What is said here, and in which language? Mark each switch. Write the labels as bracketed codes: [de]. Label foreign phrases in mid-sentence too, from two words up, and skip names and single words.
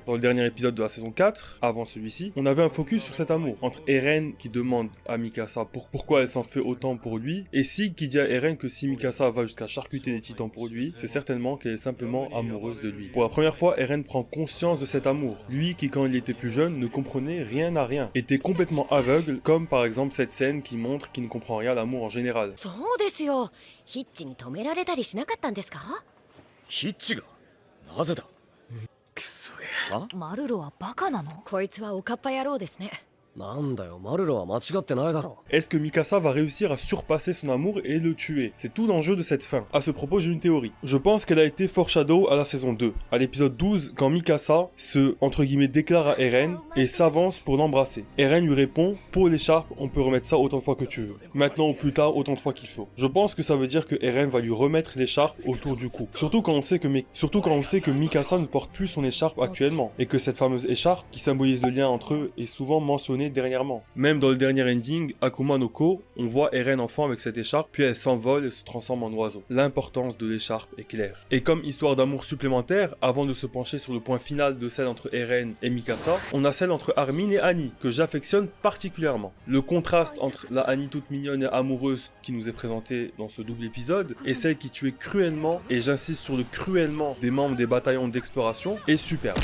[fr] Dans le dernier épisode de la saison 4, avant celui-ci, on avait un focus sur cet amour, entre Eren qui demande à Mikasa pourquoi elle s'en fait autant pour lui, et Sig qui dit à Eren que si Mikasa va jusqu'à charcuter les titans pour lui, c'est certainement qu'elle est simplement amoureuse de lui. Pour la première fois, Eren prend conscience de cet amour, lui qui quand il était plus jeune ne comprenait rien à rien, était complètement aveugle, comme par exemple cette scène qui montre qu'il ne comprend rien à l'amour en général. [ja] そうですよ。ヒッチに止められたりしなかったんですか？ヒッチがなぜだ。クソが。マルロはバカなの？こいつはおかっぱ野郎ですね。なんだよ、マルロは間違ってないだろ。 [fr] Est-ce que Mikasa va réussir à surpasser son amour et le tuer? C'est tout l'enjeu de cette fin. À ce propos, j'ai une théorie. Je pense qu'elle a été foreshadow à la saison 2. À l'épisode 12, quand Mikasa se, entre guillemets, déclare à Eren et s'avance pour l'embrasser. Eren lui répond, pour l'écharpe, on peut remettre ça autant de fois que tu veux. Maintenant ou plus tard, autant de fois qu'il faut. Je pense que ça veut dire que Eren va lui remettre l'écharpe autour du cou. Surtout quand on sait que Mikasa ne porte plus son écharpe actuellement. Et que cette fameuse écharpe, qui symbolise le lien entre eux, est souvent mentionnée dernièrement. Même dans le dernier ending, Akuma no Ko, on voit Eren enfant avec cette écharpe, puis elle s'envole et se transforme en oiseau. L'importance de l'écharpe est claire. Et comme histoire d'amour supplémentaire, avant de se pencher sur le point final de celle entre Eren et Mikasa, on a celle entre Armin et Annie, que j'affectionne particulièrement. Le contraste entre la Annie toute mignonne et amoureuse qui nous est présentée dans ce double épisode, et celle qui tuait cruellement, et j'insiste sur le cruellement, des membres des bataillons d'exploration, est superbe.